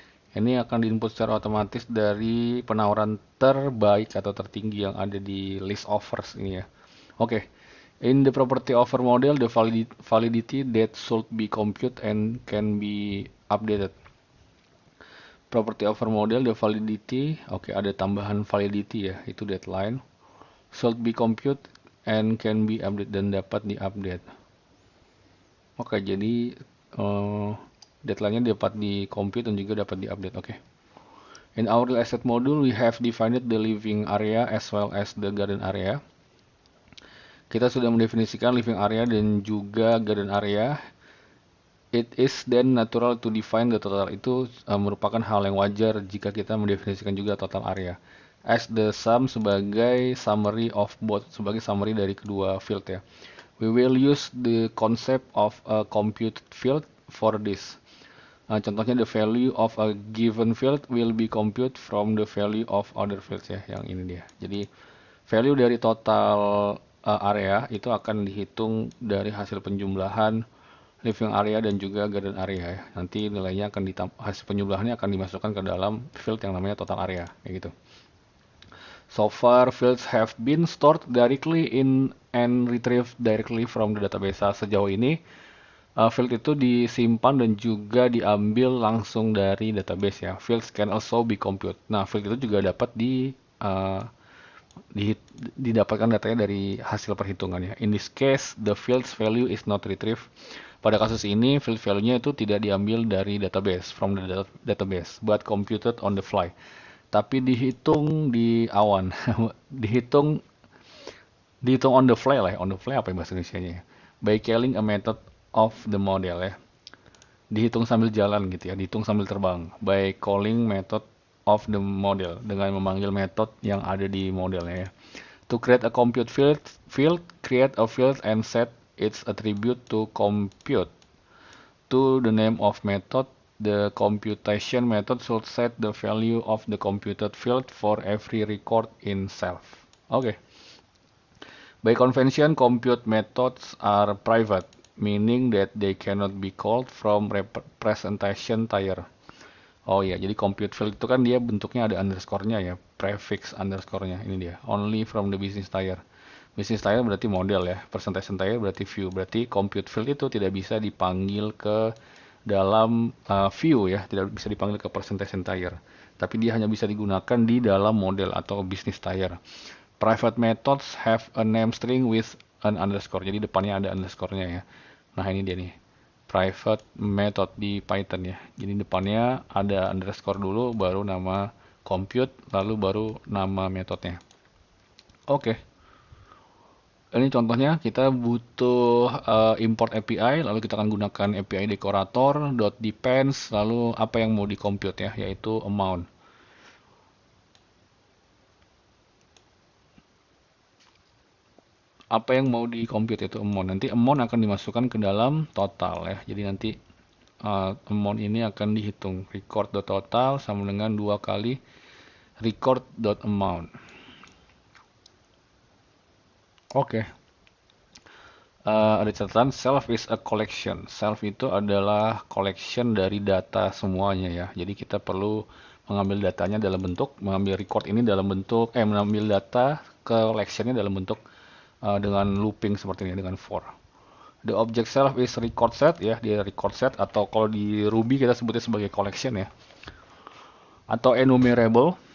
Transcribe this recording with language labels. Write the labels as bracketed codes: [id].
[id] Ini akan diinput secara otomatis dari penawaran terbaik atau tertinggi yang ada di list offers ini ya. Oke. [en] In the property offer model, the validity that should be compute and can be updated. Property offer model, the validity, [id] oke, ada tambahan validity ya, [en] itu deadline. Should be compute and can be updated [id] dan dapat diupdate. Oke, jadi deadline-nya dapat di compute dan juga dapat diupdate. Oke. [en] In our real estate module, we have defined the living area as well as the garden area. [id] Kita sudah mendefinisikan living area dan juga garden area. [en] It is then natural to define the total. [id] Itu merupakan hal yang wajar jika kita mendefinisikan juga total area. [en] As the sum [id] sebagai summary of both, sebagai summary dari kedua field ya. [en] We will use the concept of a computed field for this. Contohnya the value of a given field will be computed from the value of other fields ya, [id] yang ini dia. Jadi value dari total area itu akan dihitung dari hasil penjumlahan living area dan juga garden area ya. Nanti nilainya akan hasil penjumlahannya akan dimasukkan ke dalam field yang namanya total area kayak gitu. [en] So far, fields have been stored directly in and retrieved directly from the database. [id] Sejauh ini, field itu disimpan dan juga diambil langsung dari database ya. [en] Fields can also be computed. [id] Nah, field itu juga dapat uh, di, didapatkan datanya dari hasil perhitungannya. [en] In this case, the field's value is not retrieved. [id] Pada kasus ini, field value-nya itu tidak diambil dari database, [en] from the database, but computed on the fly. [id] Tapi dihitung di awan, dihitung dihitung on the fly lah, on the fly apa bahasa Indonesia-nya? [en] By calling a method of the model [id] ya. Dihitung sambil jalan gitu ya, dihitung sambil terbang. [en] By calling method of the model [id] dengan memanggil metode yang ada di modelnya ya. [en] To create a compute field, create a field and set its attribute to compute. To the name of method, the computation method should set the value of the computed field for every record in self. Okay. By convention, compute methods are private, meaning that they cannot be called from representation tier. [id] Oh ya, jadi compute field itu kan dia bentuknya ada underscore-nya ya, prefix underscore-nya. Ini dia, [en] only from the business tier. [id] Business tier berarti model ya, presentation tier berarti view. Berarti compute field itu tidak bisa dipanggil ke dalam view ya, tidak bisa dipanggil ke presentation tier. Tapi dia hanya bisa digunakan di dalam model atau business tier. [en] Private methods have a name string with an underscore. [id] Jadi depannya ada underscore-nya ya. Nah ini dia nih. Private method di Python ya. Jadi depannya ada underscore dulu, baru nama compute, lalu baru nama metodenya. Oke. Ini contohnya kita butuh import API, lalu kita akan gunakan API decorator, .depends, lalu apa yang mau di compute ya, yaitu amount. Apa yang mau di compute itu amount. Nanti amount akan dimasukkan ke dalam total ya. Jadi nanti amount ini akan dihitung. Record.total sama dengan 2 kali record.amount. Oke. Ada catatan, [en] self is a collection. [id] Self itu adalah collection dari data semuanya ya. Jadi kita perlu mengambil datanya dalam bentuk, mengambil record ini dalam bentuk, mengambil data collectionnya dalam bentuk dengan looping seperti ini, dengan for. [en] The object self is record set [id] ya, dia record set, atau kalau di Ruby kita sebutnya sebagai collection ya, atau enumerable.